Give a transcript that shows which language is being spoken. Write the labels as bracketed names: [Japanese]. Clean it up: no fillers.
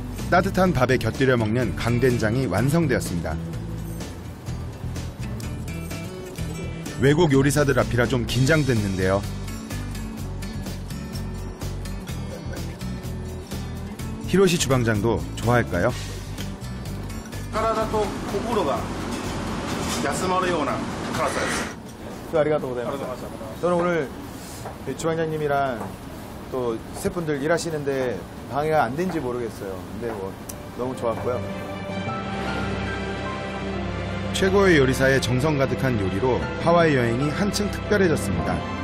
[Korean] 따뜻한 밥에 곁들여 먹는 강된장이 완성되었습니다. 외국 요리사들 앞이라 좀 긴장됐는데요. 히로시 주방장도 좋아할까요? [Japanese] 体と心が休まるような辛さです。 아리가또 고자이마스. [Korean] 저는 오늘 주방장님이랑 또 스태프분들 일하시는데 방해가 안 된지 모르겠어요. 근데 뭐 너무 좋았고요. 최고의 요리사의 정성 가득한 요리로 하와이 여행이 한층 특별해졌습니다.